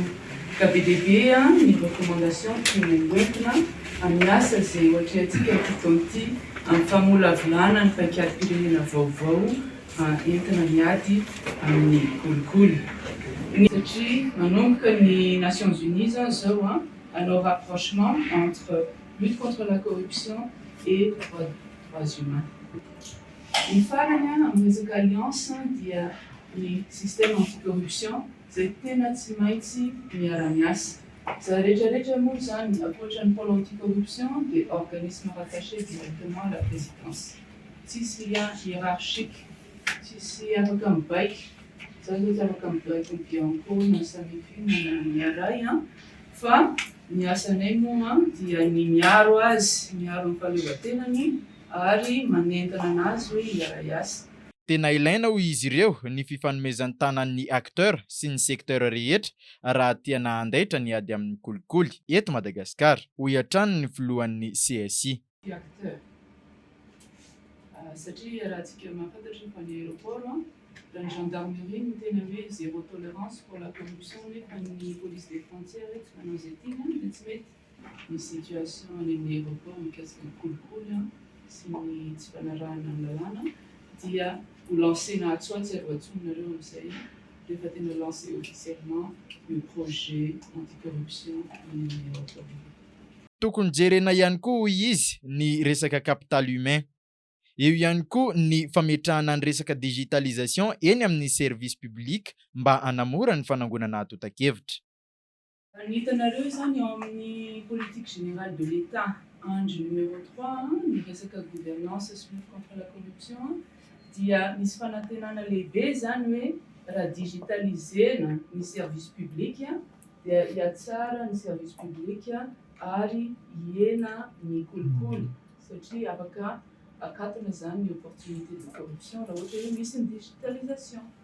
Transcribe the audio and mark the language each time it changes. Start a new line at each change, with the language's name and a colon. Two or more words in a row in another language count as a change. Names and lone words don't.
Malagasy: Ka be dia be ny recommandation tiany hoentina amin'ny asa izay ohatra antsika fotoana ity amin'ny famolavolana ny mpaikadym-pirenena vaovao entina miady amin'ny kolikoly. Satria manomboka ny Nations Unies zao hanao
French: rapprochement entre lutte contre la corruption et droits humains.
Malagasy: Ny farany amin'ny resaka alliance dia ny
French: système anticorruption
Malagasy: izay tena tsy maintsy miara-miasa. Za rehetrarehetra moa zany ankoatran'ny
French: pôle anticorruption
Malagasy: dia
French: organisme rattaché directement à la présidence.
Malagasy: tsisy
French: lien hiérarchique,
Malagasy: tsisy afaka mibaiko. Zany hoe afaka mibaiko ny bianco na samifina na miaray fa ny asanay moa dia ny miaro azy, miaro ny fahaleovan-tenany ary manentana anazy hoe hiaray asa. Tena ilaina ho izy ireo ny fifanomezan-tanan'ny acteur sy ny secteur rehetra raha tiana handaitra ny ady amin'ny kolikoly eto Madagasikara, ho iatrany ny filohan'ny CSI. Acteur. Satria raha tsika mahafantatra fa ny aéroport raha ny gendarmerie ny tena hoe
French: zéro tolérance pour la corruption
Malagasy: nefa ny
French: police des frontières
Malagasy: eto manao zay tiana dia tsy mety ny situation any amin'ny aéroport mikasika ny kolikoly sy ny tsy fanarahana ny lalàna dia ho lancena atsoatsy ary atsoninareo amin'izay rehefa tena
French: lancé officiellement le projet anticorruption
Malagasy: amin'ny aéroport. Tokony jerena ihany koa hoy izy ny resaka
French: capital humain.
Malagasy: Eo ihany koa ny fametrahana ny resaka digitalisation eny amin'ny
French: service public
Malagasy: mba hanamora ny fanangonana atotan-kevitra. Ny hitanareo zany eo amin'ny
French: politique générale de l'État
Malagasy: andro numéro 3 ny resaka gouvernance sy
French: lutte contre la corruption
Malagasy: dia misy fanantenana lehibe zany hoe raha digitalisena ny
French: service public
Malagasy: dia hiatsara ny
French: service public
Malagasy: ary hiena ny kolikoly satria afaka akatona zany ny
French: opportunité de corruption
Malagasy: raha ohatra hoe misy ny digitalisation.